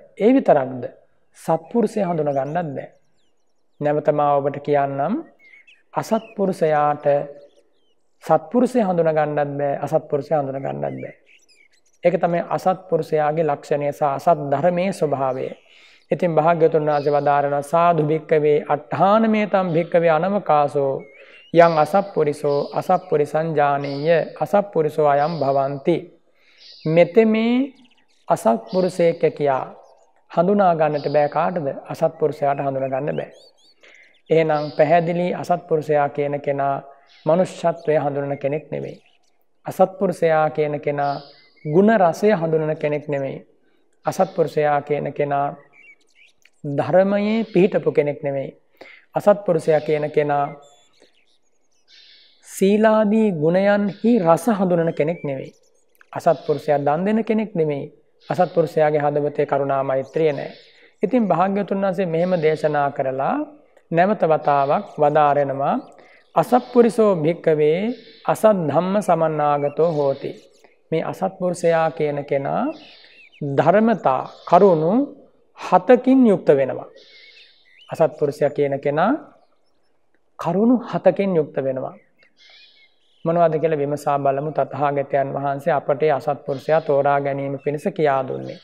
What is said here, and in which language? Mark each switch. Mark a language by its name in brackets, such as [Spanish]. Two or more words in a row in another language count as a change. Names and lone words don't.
[Sinhala] ඒ විතරක්ද සත්පුරුෂය හඳුනා ගන්නත් බෑ. නැවත මා ඔබට කියන්නම් අසත්පුරුෂයාට සත්පුරුෂය හඳුනා ගන්නත් බෑ, අසත්පුරුෂය හඳුනා ගන්නත් බෑ. ඒක තමයි අසත්පුරුෂයාගේ ලක්ෂණය සහ අසත් ධර්මයේ ස්වභාවය. ඉතින් භාග්‍යවතුන් වහන්සේ වදාරනවා [Pali] සාදු භික්කවේ අට්ඨානමේතම් භික්කවේ අනවකාසෝ යං අසප්පුරිසෝ අසප්පුරිසං ජානීය අසප්පුරිසෝ අයම් භවಂತಿ. [Sinhala] මෙතෙමේ අසත්පුරුෂයෙක් කියා හඳුනා ගන්නට බෑ. කාටද? අසත්පුරුෂයාට හඳුනා ගන්න බෑ. එහෙනම් පැහැදිලි අසත්පුරුෂයා කියන කෙනා මනුෂ්‍යත්වය හඳුනන කෙනෙක් නෙමෙයි. අසත්පුරුෂයා කියන කෙනා ගුණ රසය හඳුනන කෙනෙක් නෙමෙයි. අසත්පුරුෂයා කියන කෙනා ධර්මයේ පිහිටපු කෙනෙක් නෙමෙයි. අසත්පුරුෂයා කියන කෙනා සීලාදී ගුණයන්හි රස හඳුනන කෙනෙක් නෙමෙයි. අසත්පුරුෂයා දන් දෙන කෙනෙක් නෙමෙයි. අසත්පුරුෂයාගේ හදවතේ කරුණා මෛත්‍රිය නැහැ. ඉතින් භාග්‍යවතුන් වහන්සේ මෙහෙම දේශනා කරලා නැවත වතාවක් වදාරනවා [Pali] අසත්පුරුෂෝ භික්කවේ අසත් ධම්ම සමන්නාගතෝ හෝති. [Sinhala] මේ අසත්පුරුෂයා කියන කෙනා ධර්මතා කරුණු 7කින් යුක්ත වෙනවා. අසත්පුරුෂයා කියන කෙනා කරුණු 7කින් යුක්ත වෙනවා. මොනවද කියලා විමසා බලමු. තථාගතයන් වහන්සේ අපට අසත්පුරුෂයා තෝරා ගැනීම පිණිස කියා දුන්නේ.